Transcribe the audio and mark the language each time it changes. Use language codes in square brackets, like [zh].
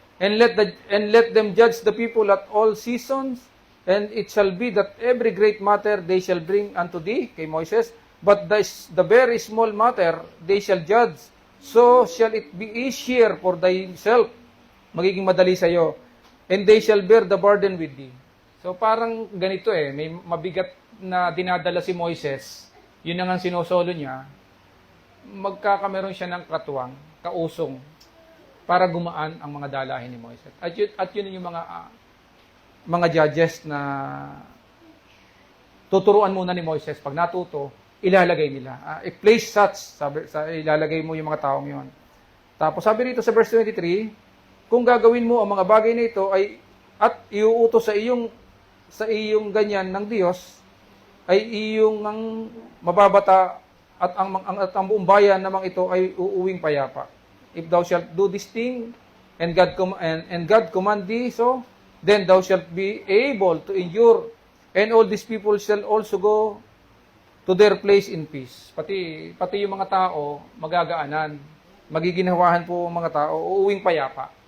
[en] And let them judge the people at all seasons, and it shall be that every great matter they shall bring unto thee, kay Moises, but the very small matter they shall judge, so shall it be easier for thyself, magiging madali sa iyo, and they shall bear the burden with thee. [tl] So parang ganito may mabigat na dinadala si Moises, yun ang sinosolo niya, magkakameron siya ng katuwang, kausong, para gumaan ang mga dalahin ni Moises. At yun yung mga judges na tuturuan muna ni Moises. Pag natuto, ilalagay nila. I-place such, ilalagay mo yung mga taong yon. Tapos sabi rito sa verse 23, kung gagawin mo ang mga bagay na ito at iuutos sa iyong ganyan ng Diyos, ay iyong ang mababata at ang buong bayan namang ito ay uuwing payapa. [en] If thou shalt do this thing, and God command thee so, then thou shalt be able to endure, and all these people shall also go to their place in peace. [tl] Pati yung mga tao, magagaanan. Magiginawahan po ang mga tao, uuwing payapa.